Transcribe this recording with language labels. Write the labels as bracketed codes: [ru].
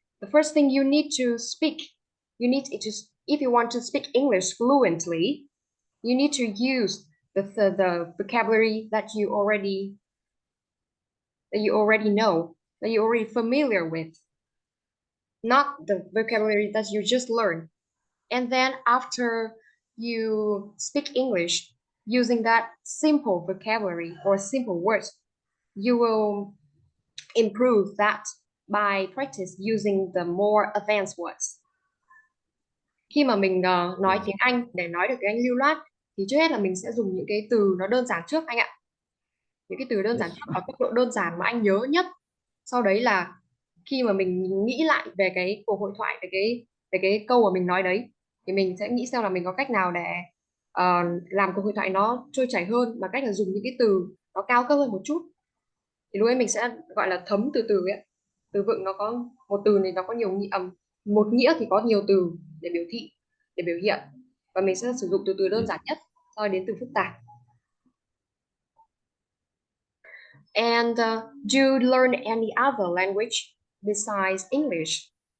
[en] The first thing you need to speak, you need to if you want to speak English fluently, you need to use the vocabulary that you already know, that you're already familiar with, not the vocabulary that you just learned. And then after you speak English using that simple vocabulary or simple words, you will improve that by practice using the more advanced words. [vi] Khi mà mình nói tiếng Anh để nói được tiếng Anh lưu loát thì trước hết là mình sẽ dùng những cái từ nó đơn giản trước anh ạ. Những cái từ đơn giản [en] Yes. [vi] trước ở cấp độ đơn giản mà anh nhớ nhất. Sau đấy là khi mà mình nghĩ lại về cái cuộc hội thoại, về cái câu mà mình nói đấy, thì mình sẽ nghĩ xem là mình có cách nào để làm cuộc hội thoại nó trôi chảy hơn, bằng cách là dùng những cái từ nó cao cấp hơn một chút. Thì lúc ấy mình sẽ gọi là thấm từ từ ấy. Từ vựng nó có một từ này nó có nhiều nghĩa, một nghĩa thì có nhiều từ để biểu thị, để biểu hiện, và mình sẽ sử dụng từ đơn giản nhất sau đến từ phức tạp. [en] And do you learn any other language besides English?